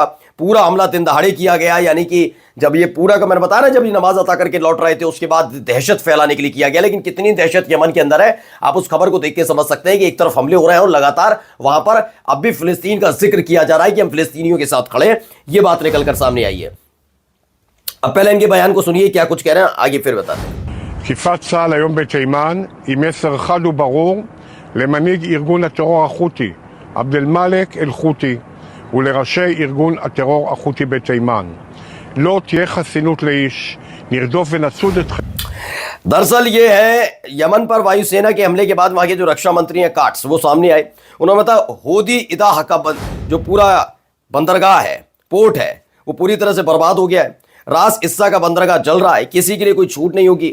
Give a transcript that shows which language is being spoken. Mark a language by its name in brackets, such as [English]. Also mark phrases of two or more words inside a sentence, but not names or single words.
[Hindi] पूरा हमला दिन दहाड़े किया गया, यानी कि जब ये पूरा का मैंने बताया ना, जब ये नमाज अता करके लौट रहे थे उसके बाद दहशत फैलाने के लिए किया गया। लेकिन कितनी दहशत यमन के अंदर है आप उस खबर को देख के समझ सकते हैं कि एक तरफ हमले हो रहे हैं और लगातार वहां पर अब भी फिलिस्तीन का जिक्र किया जा रहा है कि हम फिलिस्तीनियों के साथ खड़े हैं। ये बात निकलकर सामने आई है। अब पहले इनके बयान को सुनिए क्या कुछ कह रहे हैं, आगे फिर बताते हैं। [Hebrew] תקיפת צה"ל היום בתימן היא מסר חד וברור למנהיג ארגון הטרור החותי עבד אל-מאלק אל-חותי ולראשי ארגון הטרור החותי בתימן. לא תהיה חסינות לאיש, נרדוף ונצוד אתכם. [Hindi] दरअसल ये है यमन पर वायुसेना के हमले के बाद वहां के जो रक्षा मंत्री हैं काट्स, वो सामने आए। उन्होंने बताया होदी इदाह का जो पूरा बंदरगाह है, पोर्ट है, वो पूरी तरह से बर्बाद हो गया है। रास इस्सा का बंदरगाह जल रहा है, किसी के लिए कोई छूट नहीं होगी।